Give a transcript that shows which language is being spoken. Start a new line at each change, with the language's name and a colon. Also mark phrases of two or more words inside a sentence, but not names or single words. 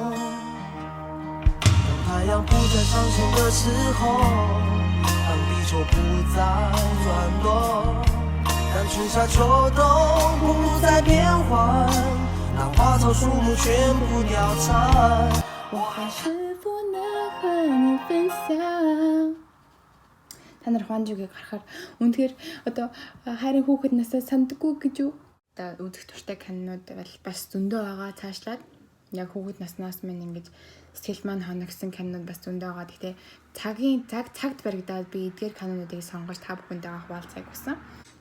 Chinese: 当太阳不再上升的时候，当地球不再转动。当春夏秋冬不再变换，当花草树木全部凋残，我还是不能和你分享.
Mongolian: Та нар Хванжугийг харахаар үнэхээр одоо хайрын хүүхэд насаа сандаггүй гэж юу? Одоо үзэх туртай кинонууд бол бас зөндөө байгаа цаашлаад. Яг хүүхэд наснаас минь ингэж сэтгэл маань хоногсон кинонууд бас зөндөө байгаа. Гэхдээ цагт баригдаад би эдгээр кинонуудыг сонгож та бүхэндээ хуваалцахыг хүсэн.